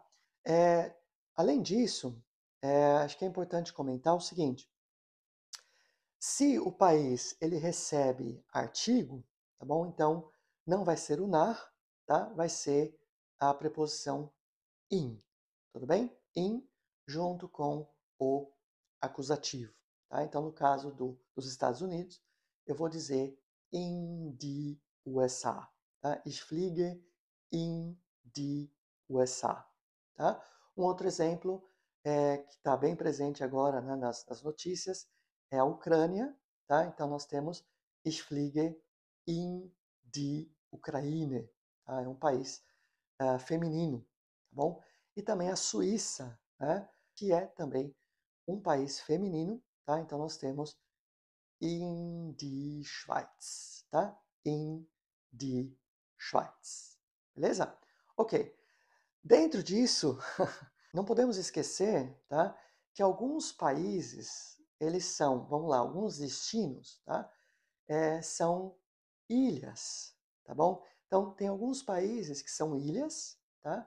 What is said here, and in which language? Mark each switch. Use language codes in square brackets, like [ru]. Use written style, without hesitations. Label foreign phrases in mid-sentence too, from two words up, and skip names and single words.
[pt] É, além disso, acho que é importante comentar o seguinte: se o país ele recebe artigo, tá bom? Então não vai ser o nar, tá? Vai ser a preposição in, tudo bem? In junto com o acusativo, tá? Então no caso dos Estados Unidos, eu vou dizer [de] in die USA, [pt] tá? [de] Ich fliege in die USA, tá? [pt] Um outro exemplo que está bem presente agora, né, nas notícias é a Ucrânia, tá? Então nós temos [de] Ich fliege in die Ukraine, [pt] tá? É um país feminino, tá bom? E também a Suíça, né, que é também um país feminino, tá? Então nós temos [de] in die Schweiz, [pt] tá? [de] In die Schweiz. [pt] Beleza? Ok. Dentro disso, não podemos esquecer, tá, que alguns países, eles são, vamos lá, alguns destinos, tá, são ilhas, tá bom? Então, tem alguns países que são ilhas, tá?